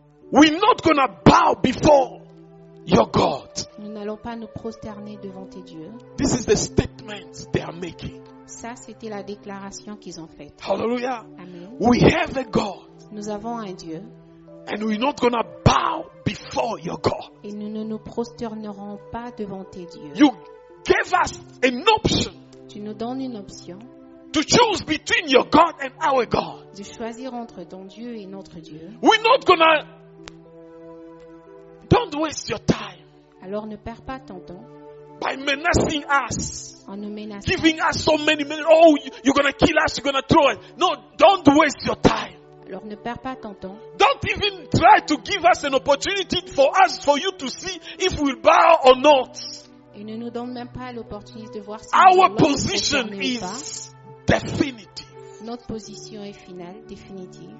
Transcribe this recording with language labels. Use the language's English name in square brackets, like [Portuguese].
[English] We're not gonna bow before your God. [French] Nous n'allons pas nous prosterner devant tes dieux. [English] This is the statement they are making. [French] Ça, c'était la déclaration qu'ils ont faite. [English] Hallelujah. Amen. We have a God, [French] Nous avons un Dieu [English] and we're not gonna bow before your God. [French] et nous ne nous prosternerons pas devant tes dieux. [English] You gave us an option [French] Tu nous donnes une option [English] to choose between your God and our God. [French] de choisir entre ton Dieu et notre Dieu. [English] We're not gonna. Don't waste your time [French] Alors ne perds pas ton temps [English] by menacing us, [French] en nous menaçant, [English] giving us so many minutes. Oh, you're gonna kill us, you're gonna throw it. No, don't waste your time. [French] Alors ne perds pas ton temps. [English] Don't even try to give us an opportunity for you to see if we'll bow or not. [French] Et ne nous donne même pas l'opportunité de voir si [English] Our [French] nous allons nous [English] position [French] prosterner ou pas. [English] is definitive. [French] Notre position est finale, définitive.